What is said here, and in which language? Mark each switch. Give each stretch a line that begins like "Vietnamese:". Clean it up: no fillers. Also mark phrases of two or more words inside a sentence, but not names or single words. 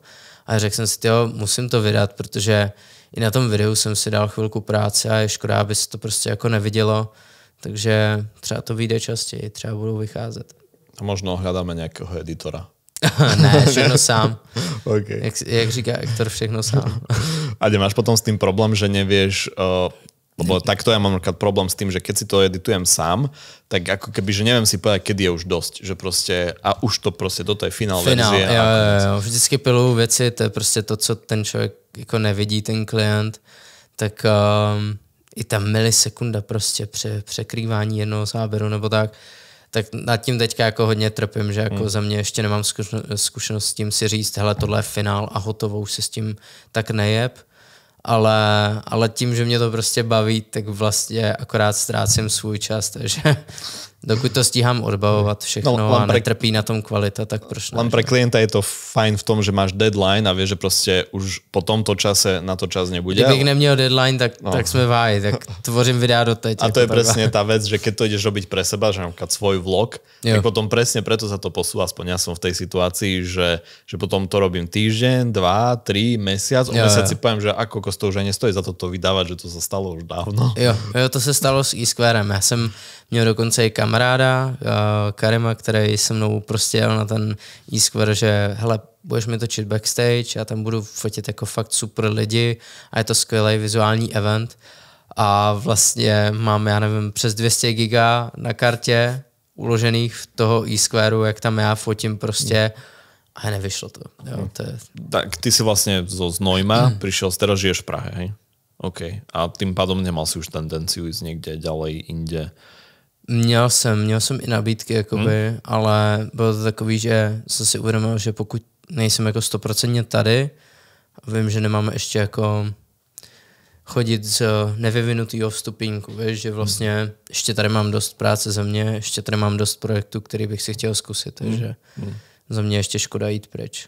Czech: A řekl jsem si, tyjo, musím to vydat, protože i na tom videu jsem si dal chvilku práce a je škoda, aby se to prostě jako nevidělo. Takže třeba to vyjde častěji, třeba budou vycházet.
Slovak: A možno hľadáme nějakého editora.
Czech: Ne, všechno sám. Okay. Jak říká Hector, všechno sám.
Slovak: A nemáš potom s tým problém, že nevieš... Lebo takto ja mám problém s tým, že keď si to editujem sám, tak ako keby, že neviem si povedať, kedy je už dosť. Že proste, a už to proste, toto je finál verzie.
Czech: Jo. Vždycky piluju věci, to je prostě to, co ten člověk jako nevidí, ten klient. Tak i ta milisekunda prostě při překrývání jednoho záběru nebo tak nad tím teďka jako hodně trpím, že jako za mě ještě nemám zkušenost s tím si říct, hele, tohle je finál a hotovo, už se s tím tak nejeb. ale tím, že mě to prostě baví, tak vlastně akorát ztrácím svůj čas, takže dokud to stíhám odbavovat všechno a netrpí na tom kvalita, tak proč ne?
Slovak: Len pre klienta je to fajn v tom, že máš deadline a vieš, že proste už po tomto čase na to čas nebude.
Czech: Kdybych neměl deadline, tak jsme váji, tak tvořím videa doteď.
Slovak: A to je presne tá vec, že keď to ideš robiť pre seba, že napríklad svoj vlog, tak potom presne preto sa to posúva, aspoň ja som v tej situácii, že potom to robím týždeň, 2, 3, mesiac, o mesiac si poviem, že ako to už nestojí za to vydávať, že to sa stalo už dávno.
Czech: Jo, to se stalo s eSquarem. Já jsem měl dokonce i kamaráda, Karima, který se mnou prostě jel na ten eSquare, že hele, budeš mi točit backstage, já tam budu fotit jako fakt super lidi a je to skvělý vizuální event a vlastně mám, já nevím, přes 200 giga na kartě uložených v toho eSquareu, jak tam já fotím prostě a nevyšlo to. Jo, to je...
Slovak: Tak ty si vlastně zo Znojma prišiel, teraz žiješ v Prahe, hej? OK. A tým pádom nemal si už tendenciu ísť niekde ďalej, inde?
Czech: Měl jsem i nabídky, jakoby, ale bylo to takový, že jsem si uvědomil, že pokud nejsem jako 100% tady, vím, že nemám ještě jako chodit z nevyvinutýho vstupínku, víš, že vlastně ještě tady mám dost práce za mě, ještě tady mám dost projektů, který bych si chtěl zkusit, takže za mě ještě škoda jít pryč.